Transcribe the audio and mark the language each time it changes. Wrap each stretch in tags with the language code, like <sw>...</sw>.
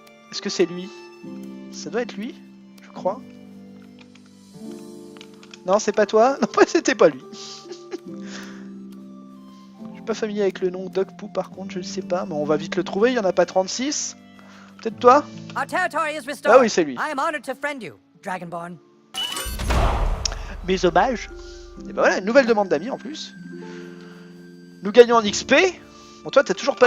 <fr>Est-ce que c'est lui? Ça doit être lui, je crois. Non, c'est pas toi? Non, c'était pas lui. Je suis pas familier avec le nom Doc Poo par contre, je ne sais pas, mais on va vite le trouver, il y en a pas 36. Peut-être toi?</fr> <en>Our territory is restored.</en> <fr>Ah oui, c'est lui.</fr> <en>I am honored to friend you, Dragonborn.</en> <fr>Mes hommages. Et ben voilà, une nouvelle demande d'amis en plus. Nous gagnons en XP. Bon, toi, t'as toujours pas</fr>